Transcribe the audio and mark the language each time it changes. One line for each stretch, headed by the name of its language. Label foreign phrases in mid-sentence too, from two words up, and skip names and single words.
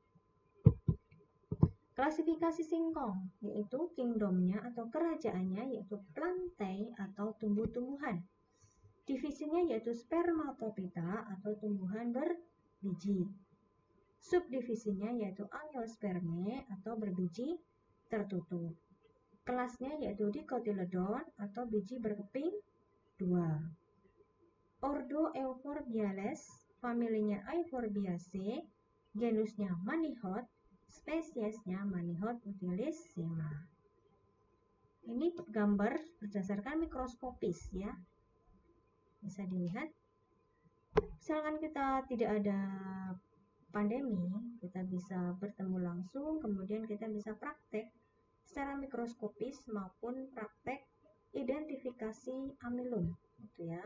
Indonesian: Klasifikasi singkong yaitu kingdomnya atau kerajaannya yaitu plantae atau tumbuh-tumbuhan. Divisinya yaitu spermatophyta atau tumbuhan berbiji. Subdivisinya yaitu angiospermae atau berbiji tertutup. Kelasnya yaitu dicotyledon atau biji berkeping 2. Ordo Euphorbiales, familinya Euphorbiaceae, genusnya Manihot, spesiesnya Manihot utilissima. Ini gambar berdasarkan mikroskopis ya. Bisa dilihat. Misalkan kita tidak ada pandemi, kita bisa bertemu langsung, kemudian kita bisa praktek secara mikroskopis maupun praktek identifikasi amylum, gitu ya.